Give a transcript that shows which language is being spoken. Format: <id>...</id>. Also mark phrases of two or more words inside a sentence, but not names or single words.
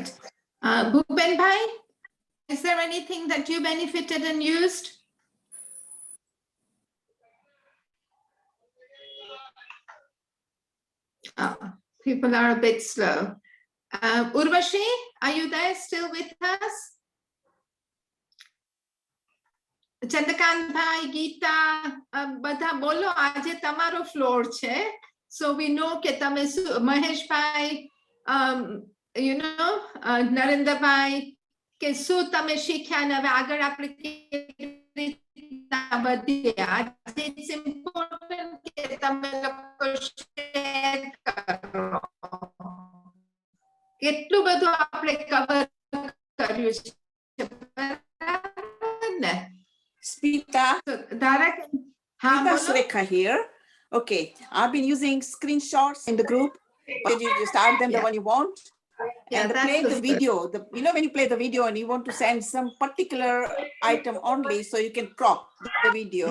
<en>Bhupen Bhai, is there anything that you benefited and used? People are a bit slow. Urvashi, are you there still with us?</en> <gu>ચંદ્રકાંત ભાઈ, ગીતા, બધા બોલો, આજે તમારો ફ્લોર છે.</gu> <en>So we know</en> <gu>કે તમે</gu> <en>મહેશ ભાઈ, you know,</en> <gu>નરેન્દ્ર ભાઈ, કે શું તમે શીખ્યા ને હવે આગળ આપણે કેવી રીતના વધીએ. આજે</gu> <en>it's important</en> <gu>કે તમે લોકો share કરો. કેટલું બધું આપણે કવર કર્યું છે, બરાબર ને?</gu> <en>Smita, Dara, Smita Surekha here. Okay, I've been using screenshots in the group. Did you just add them the one you want? Yeah, and that's play the good. video. You know when you play the video and you want to send some particular item only, so you can crop the video.</en>